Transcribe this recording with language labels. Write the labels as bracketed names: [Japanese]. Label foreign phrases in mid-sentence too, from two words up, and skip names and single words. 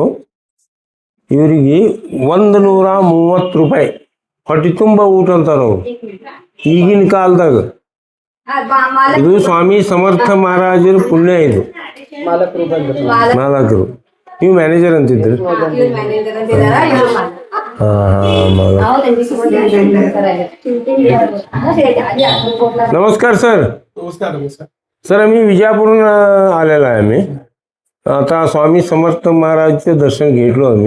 [Kannada] ಇವರಿಗೆ 130 ರೂಪಾಯಿ ಹೊಟ್ಟೆ ತುಂಬ ಊಟ ಅಂತಾರ ಅವ್ರು ಈಗಿನ ಕಾಲದಾಗ. ಇದು ಸ್ವಾಮಿ ಸಮರ್ಥ ಮಹಾರಾಜರ ಪುಣ್ಯ. ಇದು ಮಾಲಕರು. ನೀವು ಮ್ಯಾನೇಜರ್ ಅಂತಿದ್ರಿ? [Marathi] नमस्कार सर. नमस्कार. सर आम्ही विजापूरहून आलेलो आहे. आम्ही आता स्वामी समर्थ महाराजचे दर्शन घेतलो आम्ही.